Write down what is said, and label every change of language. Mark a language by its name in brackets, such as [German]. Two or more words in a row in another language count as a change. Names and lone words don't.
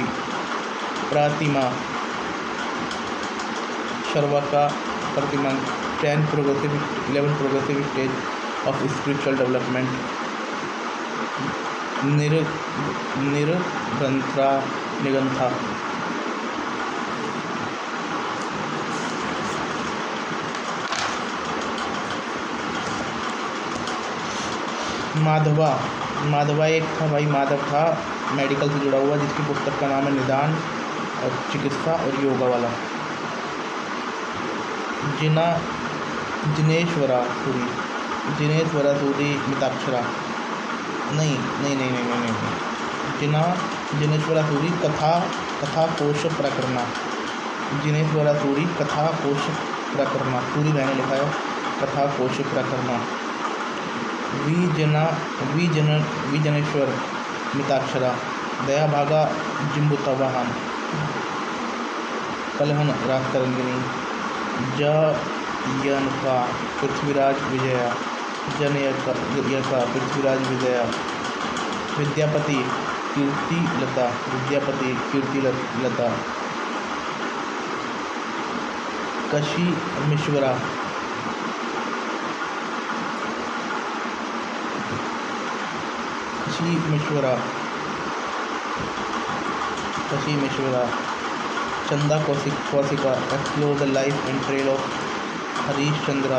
[English] Pratima, Sharvaka Pratiman, 11 progressive stage of spiritual development. Nigantha. [Hindi] माधवा एक था भाई, माधव था मेडिकल से जुड़ा हुआ, जिसकी पुस्तक का नाम है निदान और चिकित्सा और योगा वाला। जिनेश्वरा सूरी मिताक्षरा, नहीं। जिनेश्वरा सूरी कथा कोश प्रकरणा। जिनेश्वरा सूरी कथा कोश प्रकरणा, सूरी मैंने लिखा है कथा कोश प्रकरणा। विजनेश्वर मिताक्षरा, दया भागा जिम्बुतवाहन, कलहन राजतरंगिनी। जनयका पृथ्वीराज विजया, पृथ्वीराज विजया। विद्यापति कीर्तिलता। कशीमेश्वरा चंदा कौशिका, [English] explore the life and trial of [Hindi] हरीश चंद्रा।